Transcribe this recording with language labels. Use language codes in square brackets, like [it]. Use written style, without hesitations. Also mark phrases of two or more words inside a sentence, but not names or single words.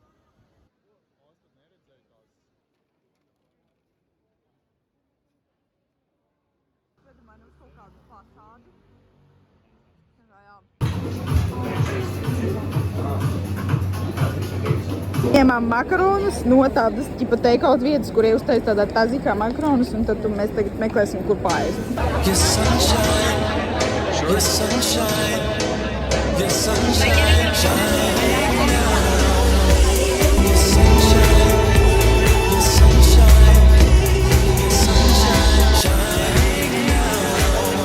[lv] Veda mani uz kaut kādu fasādi. Ņemām makaronus no tādas ķipa take-out vietas, kur uztais tādā tazikā makaronus, un tad mēs tagad meklēsim, kur paēst. [en] Your sunshine, your sunshine, your sunshine, shining now. Your sunshine, your sunshine, your sunshine, shining now.